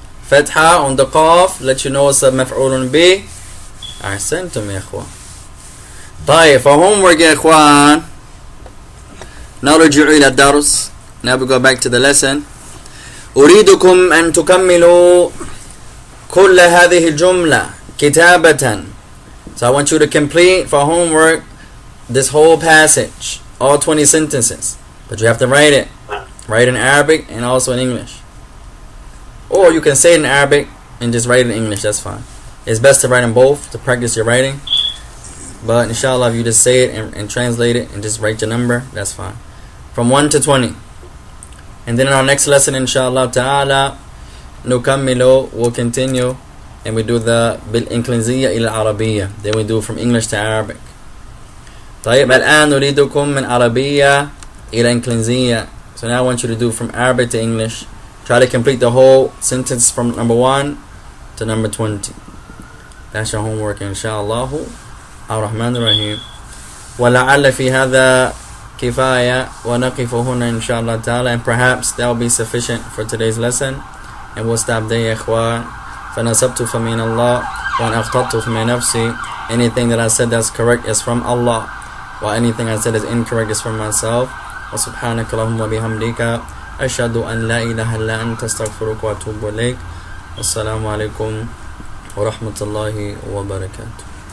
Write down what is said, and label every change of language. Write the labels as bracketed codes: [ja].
[en] فتحة on the قاف. Let you know it's a مفعول به. [ar] أحسنتم يا إخوان. طيب [en] for homework [ar] يا إخوان. نرجع إلى الدرس. [en] Now we go back to the lesson. [ar] أريدكم أن تكملوا كل هذه الجملة كتابة. [en] So I want you to complete for homework this whole passage, all 20 sentences. But you have to write it. Write in Arabic and also in English. Or you can say it in Arabic and just write it in English, that's fine. It's best to write in both to practice your writing. But inshallah, if you just say it and translate it and just write your number, that's fine. From 1 to 20. And then in our next lesson, inshallah ta'ala, [ar] نكمل, [en] we'll continue. And we do the [ar] بالإنجليزية إلى العربية. [en] Then we do from English to Arabic. [ar] طيب الآن نريدكم من عربية إلى إنجليزية. [en] So now I want you to do from Arabic to English. Try to complete the whole sentence from number 1 to number 20. That's your homework inshallah. [ar] الرحمن الرحيم. ولعل في هذا كفاية ونقف هنا إن شاء الله تعالى. [en] And perhaps that will be sufficient for today's lesson. And we'll stop there [ar] يا إخوان. فنسبت فمن الله وأن أخطأت فمن نفسي. [en] Anything that I said that's correct is from Allah, while anything I said is incorrect is from myself. [ar] وسبحانك اللهم وبحمدك أشهد أن لا إله إلا أنت أستغفرك وأتوب إليك. والسلام عليكم ورحمة الله وبركاته.